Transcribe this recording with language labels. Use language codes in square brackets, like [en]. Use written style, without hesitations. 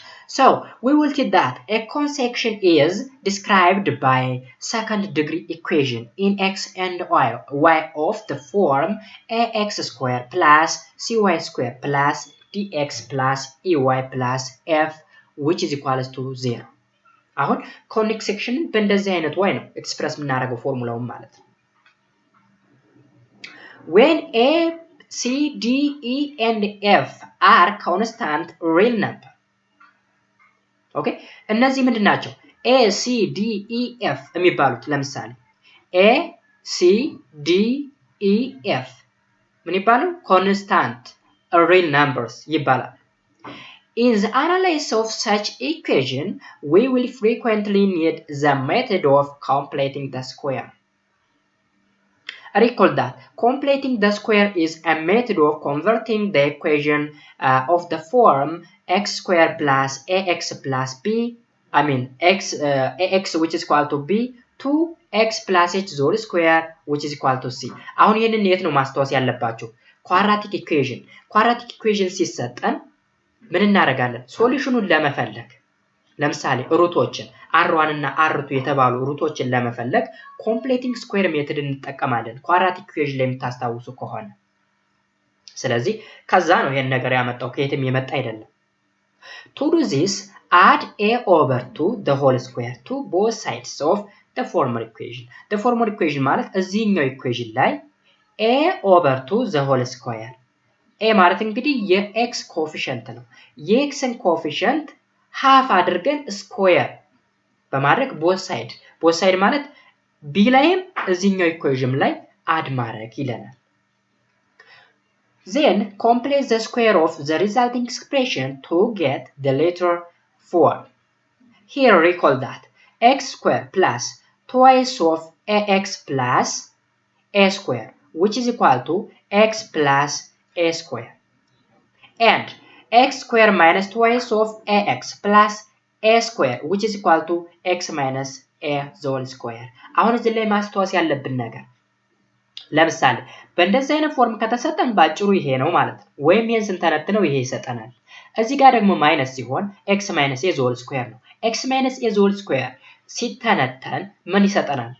[en] So, we will see that a cone section is described by second degree equation in x and y of the form ax square plus cy square plus dx plus ey plus f which is equals to 0. [am] አሁን conic section በእንደዚህ አይነት way ነው ኤክስፕረስ የምናደርገው ፎርሙላውን ማለት ነው። [en] When a, c, d, e and f are constant real number [am] ኦኬ እነዚህ ምንድን ናቸው? a c d e f የሚባሉት ለምሳሌ a c d e f ምን ይባላሉ? [en] constant real numbers [am] ይባላል። [en] In the analysis of such equation, we will frequently need the method of completing the square. Recall that completing the square is a method of converting the equation of the form x square plus ax plus b, ax which is equal to b to x plus h whole square which is equal to c. [am] አሁን ይሄንን የት ነው ማስተዋወስ ያለባችሁ? ኳድራቲክ ኢኩዌሽን ሲሰጠን ምን እናደርጋለን? ሶሉሽኑን ለመፈለግ ለምሳሌ ሩቶችን r1 እና r2 የተባሉ ሩቶችን ለመፈለግ ኮምፕሌቲንግ ስኩዌር ሜተድ እንጠቀማለን ኳድራቲክ ኢኩዌሽን ላይ የምታስታውሱ ከሆነ። ስለዚህ ከዛ ነው ይሄን ነገር ያመጣው ከየትም የመጣ አይደለም። [en] To do this, add a over 2 the whole square to both sides of the former equation. The former equation [am] ማለት እዚህኛው ኢኩዌሽን ላይ [en] a over 2 the whole square [am] a ማለት እንግዲህ የx ኮኤፊሺየንት ነው። የxን ኮኤፊሺየንት half አድርገን ስኩዌር በማድረግ [en] both side [am] ማለት b ላይም እዚህኛው ኢኩዌሽን ላይ አድ ማድረግ ይለናል። [en] Then complete the square of the resulting expression to get the letter form. Here recall that x square plus twice of ax plus a square which is equal to x plus a square and x square minus twice of ax plus a square which is equal to x minus a whole square. [am] አሁን እዚህ ላይ ማስተዋወስ ያለብን ነገር ለምሳሌ በእንደዚህ አይነት ፎርም ከተሰጠን ባጭሩ ይሄ ነው ማለት ነው። ወይም ይሄን ስንተነትነው ይሄ ይሰጠናል። እዚህ ጋር ደግሞ ማይነስ ሲሆን [en] x minus a whole square [am] ነው። x minus a whole square ሲተነተን ምን ይሰጠናል?